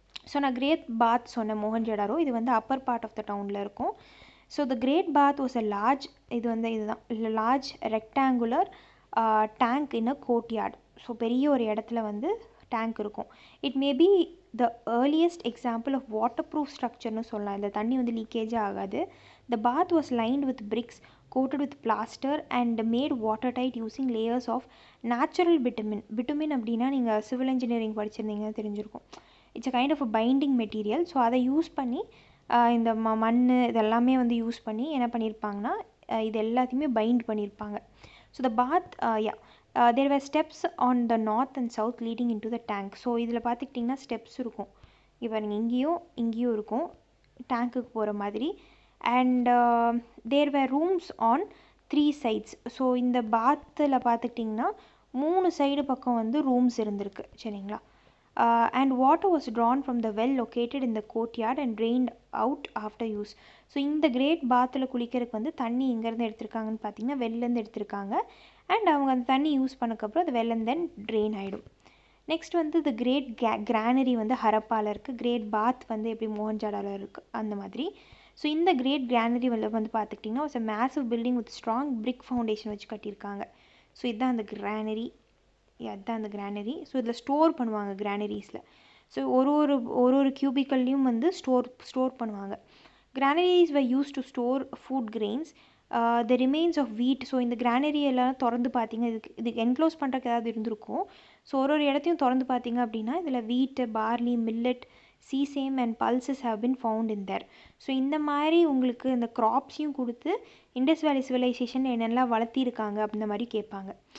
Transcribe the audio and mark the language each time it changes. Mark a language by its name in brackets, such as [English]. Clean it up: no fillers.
[Tamil] So நான் great பாத் சொன்னேன், மொஹஞ்சடாரோ. இது வந்து அப்பர் பார்ட் ஆஃப் த டவுனில் இருக்கும். So [English] the great bath was a large, [Tamil] இது வந்து இதுதான் லார்ஜ் ரெக்டாங்குலர் டேங்க் இன் அ கோர்ட்யார்ட். ஸோ பெரிய ஒரு இடத்துல வந்து டேங்க் இருக்கும். [English] it may be the earliest example of water proof ஸ்ட்ரக்சர்னு [Tamil] சொல்லலாம். இந்த தண்ணி வந்து லீக்கேஜே ஆகாது. [English] The bath was lined with bricks coated with plaster and made watertight using layers of natural bitumen. [Tamil] Bitumen அப்படின்னா நீங்கள் சிவில் இன்ஜினியரிங் படிச்சிருந்தீங்கன்னா தெரிஞ்சிருக்கும். [English] It's a kind of a binding material. [Tamil] So அதை use பண்ணி இந்த மண் இதெல்லாமே வந்து யூஸ் பண்ணி என்ன பண்ணியிருப்பாங்கன்னா இது எல்லாத்தையுமே பைண்ட் பண்ணியிருப்பாங்க. [English] So the bath there were steps on the north and south leading into the tank. [Tamil] So இதில் பார்த்துக்கிட்டிங்கன்னா ஸ்டெப்ஸ் இருக்கும். இப்போ நீங்கள் இங்கேயும் இருக்கும் டேங்க்குக்கு போகிற மாதிரி. [English] And there were rooms on 3 sides. [Tamil] So இந்த பாத்தில் பார்த்துக்கிட்டிங்கன்னா 3 சைடு பக்கம் வந்து ரூம்ஸ் இருந்திருக்கு. சரிங்களா? [English] And water was drawn from the well located in the courtyard and drained out after use. [Tamil] So இந்த கிரேட் பாத்தில் குளிக்கிறதுக்கு வந்து தண்ணி எங்கேருந்து எடுத்திருக்காங்கன்னு பார்த்தீங்கன்னா வெளிலேருந்து எடுத்திருக்காங்க. அண்ட் அவங்க அந்த தண்ணி யூஸ் பண்ணக்கப்புறம் அது வெல் அண்ட் தென் ட்ரெயின் ஆகிடும். நெக்ஸ்ட் வந்து த கிரேட் கிரானரி வந்து ஹரப்பாவில் இருக்குது. கிரேட் பாத் வந்து எப்படி மோகன்ஜாடாவில் இருக்குது அந்த மாதிரி. ஸோ இந்த கிரேட் கிரானரி வந்து பார்த்துக்கிட்டிங்கன்னா ஒரு [English] massive building with strong brick foundation [Tamil] வச்சு கட்டியிருக்காங்க. ஸோ இதுதான் அந்த கிரானரி. அதுதான் அந்த கிரானரி. ஸோ இதில் ஸ்டோர் பண்ணுவாங்க கிரானரிஸில். ஸோ ஒரு கியூபிக்கல்லையும் வந்து ஸ்டோர் பண்ணுவாங்க. [English] Granaries were used to store food grains, the remains of wheat. [Tamil] So இந்த கிரானரி எல்லாம் திறந்து பார்த்தீங்க, இதுக்கு என்க்ளோஸ் பண்ணுறதுக்கு ஏதாவது இருந்திருக்கும். ஸோ ஒரு இடத்தையும் திறந்து பார்த்தீங்க அப்படின்னா இதில் [English] Wheat, barley, millet, sesame and pulses have been found in there. [Tamil] So இந்த மாதிரி உங்களுக்கு இந்த க்ராப்ஸையும் கொடுத்து இண்டஸ் வேலி சிவிலைசேஷன் என்னெல்லாம் வளர்த்திருக்காங்க அப்படின்ற மாதிரி கேட்பாங்க.